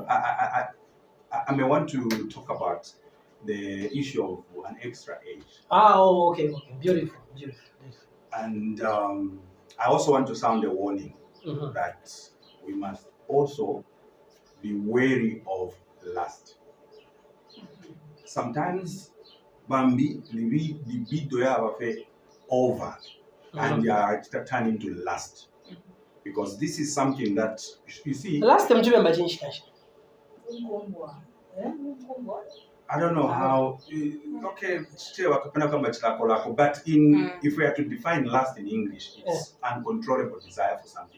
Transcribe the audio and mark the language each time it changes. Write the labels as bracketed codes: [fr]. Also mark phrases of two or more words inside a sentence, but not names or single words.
[en] I may want to talk about the issue of an extra age. Okay. Beautiful. And I also want to sound a warning that we must also be wary of lust. Sometimes, Bambi, libido ya over, and you are turning to lust, because this is something that you see. Last time, I don't know how. Okay, but if we are to define lust in English, it's uncontrollable desire for something.